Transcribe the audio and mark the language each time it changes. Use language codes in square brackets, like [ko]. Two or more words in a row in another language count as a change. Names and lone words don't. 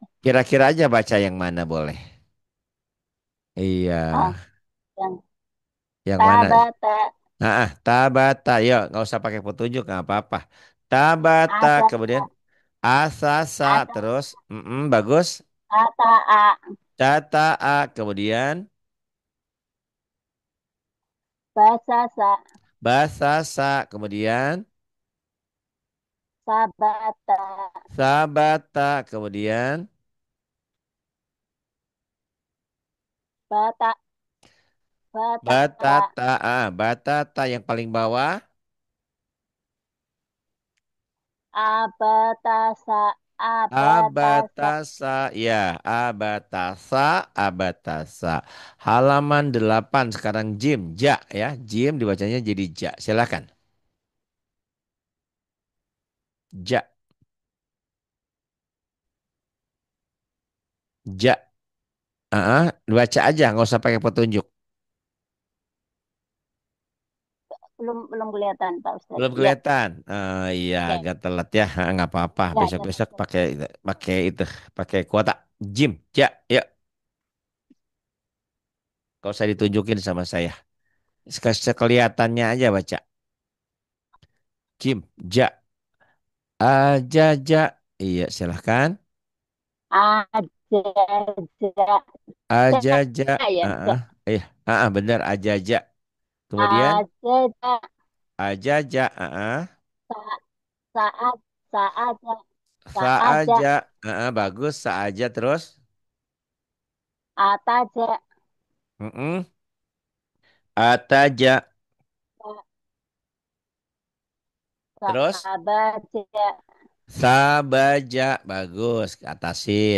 [id] Kira-kira aja baca yang mana boleh. Iya, Ah, yang yang mana? tabata, Tabata. Yuk, nggak usah pakai petunjuk, nggak apa-apa. Tabata, asa, kemudian asasa, asa, terus, bagus. ata, a, Cata a, kemudian basasa, basasa, kemudian sabata, sabata, kemudian bata, batata, batata, batata yang paling bawah. abatasa, abatasa. Abatasa, ya, abatasa, abatasa. Halaman 8 sekarang Jim, ja ya. Jim dibacanya jadi ja. Silakan. Ja, ja. Baca aja, nggak usah pakai petunjuk. Belum kelihatan Pak Ustadz. Belum Ya, kelihatan. Iya, ya, agak telat ya. Nggak apa-apa. ya Besok-besok Pak. pakai kuota. Jim, ja, ya. Gak usah ditunjukin sama saya. Sekelihatannya aja baca. Jim, ja, aja, ja. Iya, silahkan. Aja, ja, Aja, ja. ya, ja. Iya, bener aja, ja. Kemudian Aja, ja, aja, ja. sa- saat, saat, ja, saat, ja, Saaja, bagus. Saaja terus. ataja, Mm-mm. Ataja, Terus Sabaja. sabaja bagus atasin.